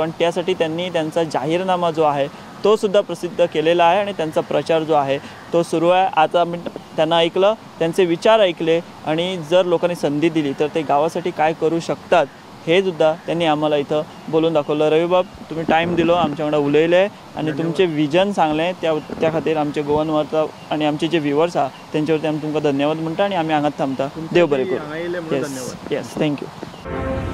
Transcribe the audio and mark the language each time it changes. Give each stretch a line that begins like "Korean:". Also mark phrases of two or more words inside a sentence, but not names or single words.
Marathi: आणि त्यासाठी त्यांनी त्यांचा जाहीरनामा जो आहे तो सुद्धा प्रसिद्ध केलेला आहे आणि त्यांचा प्रचार जो आहे तो सुरू आहे. आता मी त्यांना ऐकलं, त्यांचे विचार ऐकले आणि जर लोकांनी संधी दिली तर ते गावासाठी काय करू शकतात हे सुद्धा त्यांनी आम्हाला इथं बोलून दाखवलं.
Konkani: रविबाब, तुम्ही टाईम दिलो, आमच्याकडे उलयले आणि तुमचे विजन सांगले त्या खातीर आमचे गोवन वार्ता आणि आमचे जे व्ह्युअर्स आहात त्यांच्यावरती आम्ही तुमकां धन्यवाद म्हणटा आणि आम्ही हांगाच थांबता. देव बरें करूं.
English: yes, thank you.